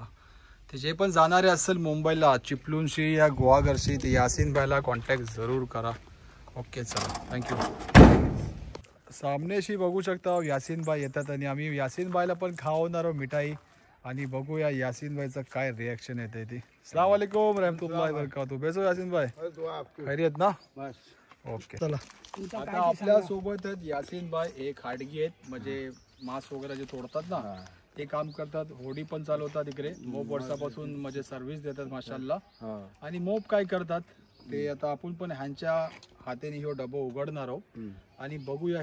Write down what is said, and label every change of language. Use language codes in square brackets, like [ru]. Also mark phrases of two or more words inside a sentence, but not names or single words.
[mr] ते जे पण जाणारे असेल मुंबईला चिपळूणशी या गुहागरशी ते यासीन भाईला कॉन्टॅक्ट जरूर करा. ओके, चला, थँक्यू. सामनेशी बघू शकता यासीन भाई येतात आणि आम्ही यासीन भाईला पण खावणार आहोत मिठाई आणि बघूया यासीन भाईचं काय रिॲक्शन येते ती. [ar] السلام عليكم رحمة الله وبركاته. [mr] बेसो यासीन भाई, खैरियत ना? ओके, चला. आता आपल्या सोबत आहेत यासीन भाई. एक हाडगी आहेत, म्हणजे मांस वगैरे जे तोडतात ना ते काम करतात. होडी पण चालवतात इकडे. मोप वर्षापासून म्हणजे सर्व्हिस देतात माशाअल्लाह. आणि मोप काय करतात ते आता आपण पण ह्यांच्या हाताने ह्यो डबा उघडणार आहोत आणि बघूया.